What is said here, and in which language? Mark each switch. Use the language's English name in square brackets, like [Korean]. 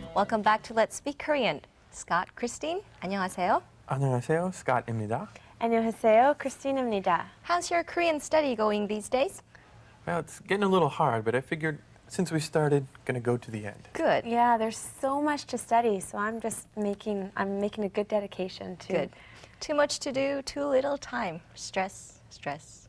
[English] Welcome back to Let's Speak Korean. Scott, Christine, [Korean] 안녕하세요. 안녕하세요, Scott입니다. 안녕하세요, Christine입니다. [English] How's your Korean study going these days? Well, it's getting a little hard, but I figured since we started, gonna go to the end. Good. Yeah, there's so much to study, so I'm making a good dedication to. Good. Too much to do, too little time. Stress, stress,